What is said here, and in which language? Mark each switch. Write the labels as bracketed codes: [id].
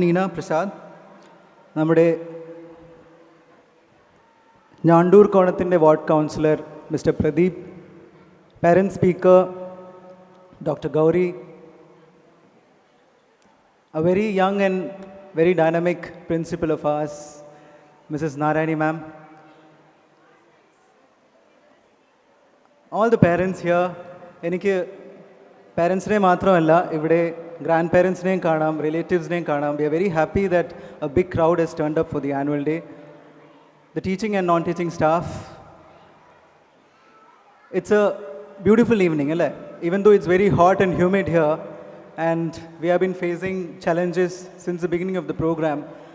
[ml] Neena Prasad, നമ്മുടെ ഞാണ്ടൂർ കോണത്തിൻ്റെ ward councillor mister Pradeep, parent speaker Dr. [en] Gauri, a very young and very dynamic principal of ours, Mrs. [ml] Narayani ma'am, [en] all the parents here, [ml] എനിക്ക് പാരൻസിനെ മാത്രമല്ല ഇവിടെ grand പാരൻസിനെയും കാണാം, റിലേറ്റീവ്സിനെയും കാണാം. [en] We are very happy that a big crowd has turned up for the annual day. The teaching and non-teaching staff, it's a beautiful evening, even though it's very hot and humid here, and we have been facing challenges since the beginning of the program.